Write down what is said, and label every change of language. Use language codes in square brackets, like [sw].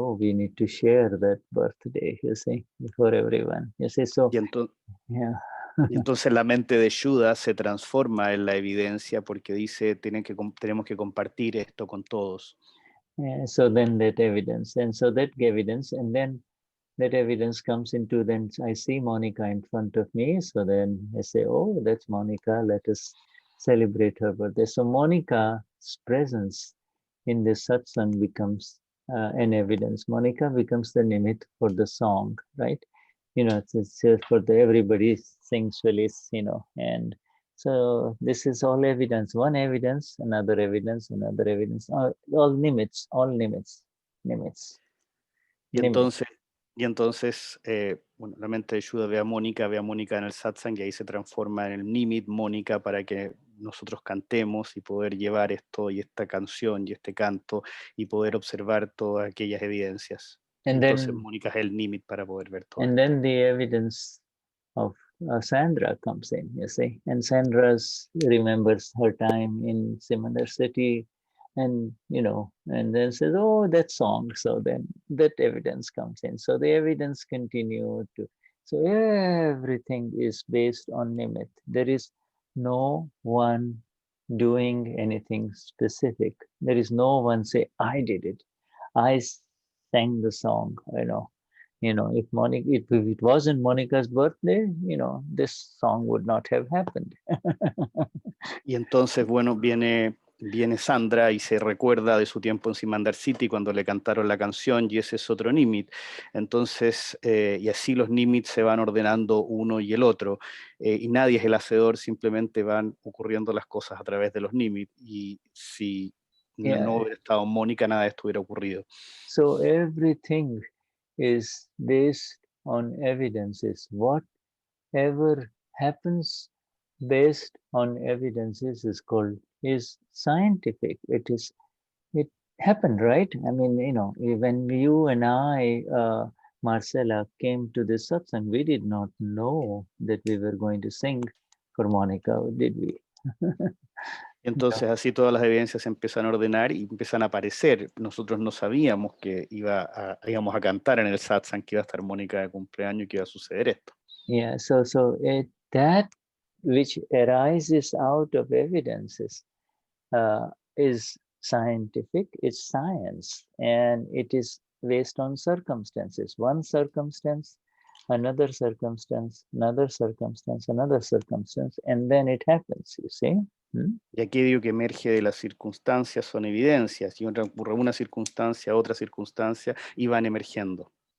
[en] Oh, we need to share that birthday, you see, for everyone. You see, so yeah. [es] Y entonces la mente de Shuddha se transforma en la evidencia porque dice tenemos que compartir esto con todos. [en] So then that evidence, and so that evidence, and then that evidence comes into, then I see Monica in front of me, so then I say, oh, that's Monica, let us celebrate her birthday. So Monica's presence in the satsang becomes an evidence. Monica becomes the nimit for the song, right? You know, it's for everybody sings Feliz, you know, and so this is all evidence, one evidence, another evidence, another evidence, all nimits, nimits. [es] Y entonces bueno, la mente de Shuddha ve a Mónica en el satsang y ahí se transforma en el nimit Mónica para que nosotros cantemos y poder llevar esto y esta canción y este canto y poder observar todas aquellas evidencias. Entonces Mónica es el nimit para poder ver todo. [en] And then the evidence of Sandra comes in, you see, and Sandra remembers her time in similar city, and you know, and then says, oh, that song. So then that evidence comes in. So the evidence continue to. So everything is based on nimit. There is no one doing anything specific. There is no one say, I did it. I sang the song, you know. You know, if it wasn't Monica's birthday, you know, this song would not have happened. [es] Y entonces, bueno, viene Sandra y se recuerda de su tiempo en Simandar City cuando le cantaron la canción y ese es otro nimit. Entonces, y así los nimits se van ordenando uno y el otro. Y nadie es el hacedor, simplemente van ocurriendo las cosas a través de los nimits. Y si no hubiera estado Mónica, nada de esto hubiera ocurrido. [en] So everything is based on evidences. Whatever happens based on evidences is scientific. It happened, right? I mean, you know, when you and I, Marcela, came to this satsang, we did not know that we were going to sing for Monica, did we? [es] Entonces así todas las evidencias se empiezan a ordenar y empiezan a aparecer. Nosotros no sabíamos que íbamos a cantar en el satsang, que iba a estar Mónica de cumpleaños y que iba a suceder esto. [en] Yeah, so that which arises out of evidences is scientific, it's science, and it is based on circumstances. One circumstance, another circumstance, another circumstance, another circumstance, and then it happens, you see. [es] Y aquello que emerge de las circunstancias son evidencias, y ocurre una circunstancia, otra circunstancia, y van emergiendo.